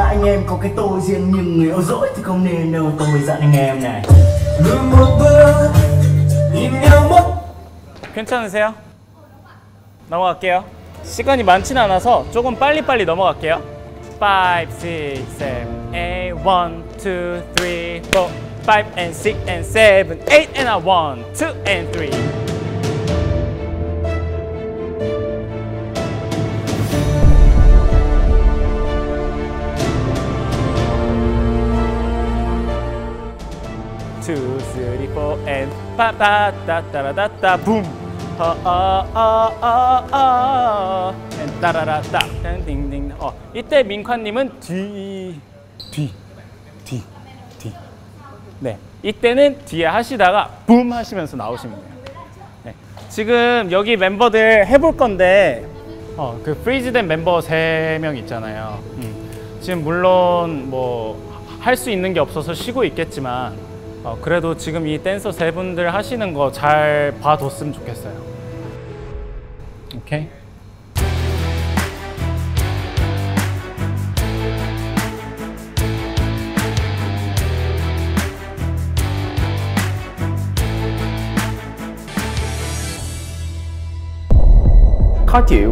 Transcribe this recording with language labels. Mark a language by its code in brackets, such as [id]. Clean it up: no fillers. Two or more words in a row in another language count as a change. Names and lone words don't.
[vi] em có cái tôi riêng, nhưng người yêu dỗi thì không nên đâu. Tôi dặn anh em này. [ko] 괜찮으세요? 넘어갈게요. 시간이 많진 않아서 조금 빨리빨리 넘어갈게요. [en] 5, 6, 7, 8, 1, 2, 3, 4, 5 and 6 and 7, 8 and a 1, 2 and 3. Two, three, four, and ba da da da da da boom. and 따라라따 딩딩. [ko] 이때 민ኳ님은 뒤. 네, 이때는 뒤에 하시다가 붐 하시면서 나오시면 돼요. 네. 지금 여기 멤버들 해볼 건데 그 프리즈된 멤버 3명 있잖아요. 지금 물론 뭐 할 수 있는 게 없어서 쉬고 있겠지만 그래도 지금 이 댄서 3분들 하시는 거 잘 봐뒀으면 좋겠어요. 오케이? [vi] Khó chịu.